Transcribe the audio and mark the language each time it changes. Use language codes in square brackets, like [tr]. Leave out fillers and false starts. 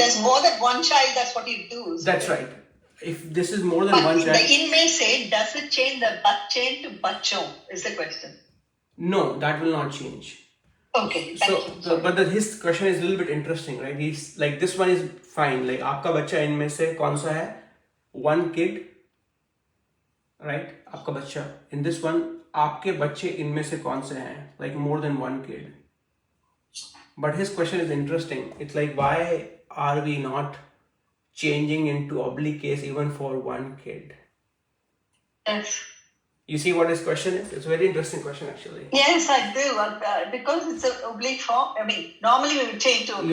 [en] there's more than one child, that's what you do. that's right. If this is more than But one the child, [hi] इनमें से, [en] does it change the बच्चे to बच्चों is the question. no, that will not change. Okay, thank you. But his question is a little bit interesting, right? He's like, this one is fine. Like, [hi] आपका बच्चा इनमें से कौन सा है? [en] One kid, right? [hi] आपका बच्चा. [en] In this one, [hi] आपके बच्चे इनमें से कौन से हैं? [en] Like more than one kid. But his question is interesting. It's like, why are we not changing into oblique case even for one kid? Yes. You see what his question is? It's a very interesting question, actually. Yes, I do. Because it's an oblique form. I mean, normally we would change to oblique.